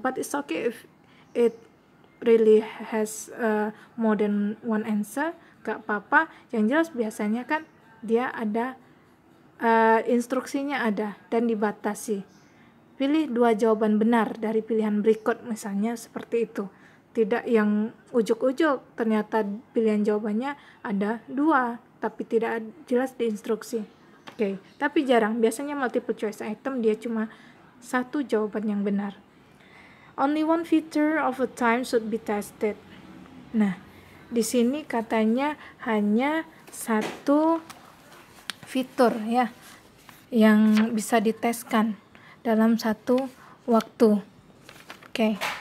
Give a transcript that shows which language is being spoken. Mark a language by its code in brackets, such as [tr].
[en] But it's okay if it really has more than one answer, [id] gak apa-apa. Yang jelas biasanya kan dia ada instruksinya ada dan dibatasi. Pilih 2 jawaban benar dari pilihan berikut, misalnya seperti itu. tidak yang ujuk-ujuk, ternyata pilihan jawabannya ada 2 tapi tidak jelas di instruksi. Oke, tapi jarang, biasanya multiple choice item dia cuma 1 jawaban yang benar. [en] Only one feature of a time should be tested. [id] Nah, di sini katanya hanya 1 fitur ya yang bisa diteskan dalam 1 waktu. Oke.